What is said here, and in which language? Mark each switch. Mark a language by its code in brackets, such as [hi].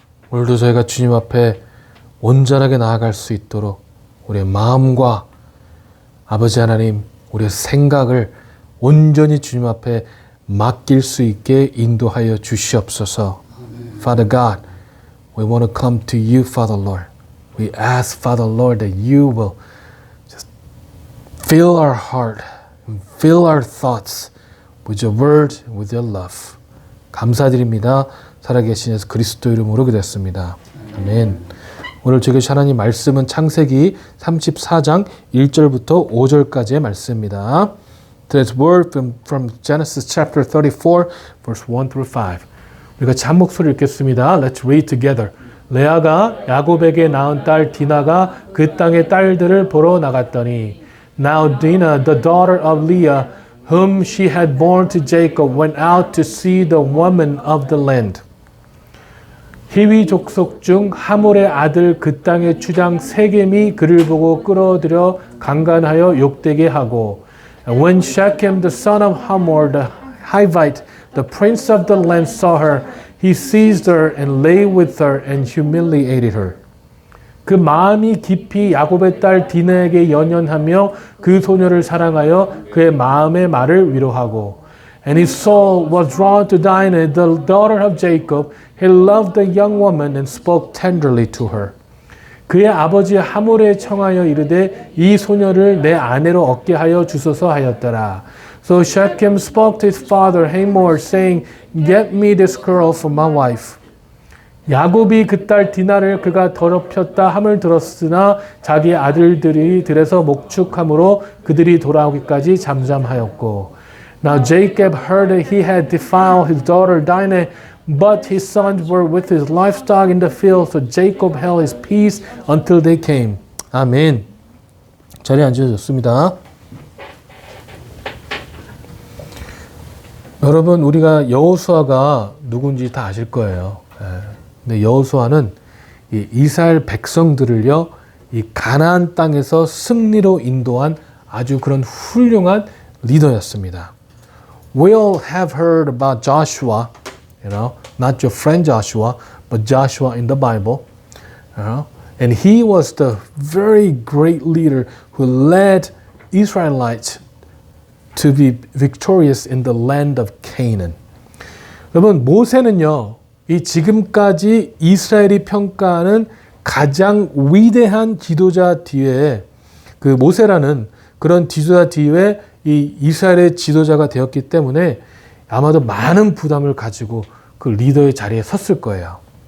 [ko] 오늘도 저희가 주님 앞에 온전하게 나아갈 수 있도록 우리의 마음과 아버지 하나님, 우리의 생각을 온전히 주님 앞에 맡길 수 있게 인도하여 주시옵소서. [en] Father God, we want to come to you, Father Lord. We ask, Father Lord, that you will just fill our heart and fill our thoughts with your word, with your love. [ko] 감사드립니다. 살아계신 예수 그리스도 이름으로 기도했습니다. 아멘. 오늘 저희 하나님 말씀은 창세기 34장 1절부터 5절까지의 말씀입니다. [en] Today's word from Genesis chapter 34, verse 1 through 5. [ko] 우리가 같이 한 목소리 읽겠습니다. [en] Let's read together. [ko] 레아가 야곱에게 낳은 딸 디나가 그 땅의 딸들을 보러 나갔더니 [en] Now Dinah, the daughter of Leah, whom she had borne to Jacob, went out to see the woman of the land. [ko] 히위 족속 중 하몰의 아들 그 땅의 주장 세겜이 그를 보고 끌어들여 강간하여 욕되게 하고 [en] And when Shechem, the son of Hamor, the Hivite, the prince of the land, saw her, he seized her and lay with her and humiliated her. [ko] 그 마음이 깊이 야곱의 딸 디나에게 연연하며 그 소녀를 사랑하여 그의 마음의 말을 위로하고 [en] And his soul was drawn to Dinah, the daughter of Jacob. He loved the young woman and spoke tenderly to her. [ko] 그의 아버지 하몰에 청하여 이르되 이 소녀를 내 아내로 얻게 하여 주소서 하였더라. [en] So Shechem spoke to his father Hamor, saying, Get me this girl for my wife. [ko] 야곱이 그 딸 디나를 그가 더럽혔다 함을 들었으나 자기 아들들이 들에서 목축함으로 그들이 돌아오기까지 잠잠하였고 [en] Now Jacob heard that he had defiled his daughter Dinah, but his sons were with his livestock in the field, so Jacob held his peace until they came. [ko] 아멘. 자리에 앉으셨습니다. 여러분, 우리가 여호수아가 누군지 다 아실 거예요. 근데 여호수아는 이 이스라엘 백성들을요, 이 가나안 땅에서 승리로 인도한 아주 그런 훌륭한 리더였습니다. [en] We all have heard about Joshua, not your friend Joshua, but Joshua in the Bible. And he was the very great leader who led Israelites to be victorious in the land of Canaan. [ko] 여러분, 모세는요, 이 지금까지 이스라엘이 평가하는 가장 위대한 지도자 뒤에 그 모세라는 그런 지도자 뒤에 이 이스라엘의 지도자가 되었기 때문에 아마도 많은 부담을 가지고 그 리더의 자리에 섰을 거예요.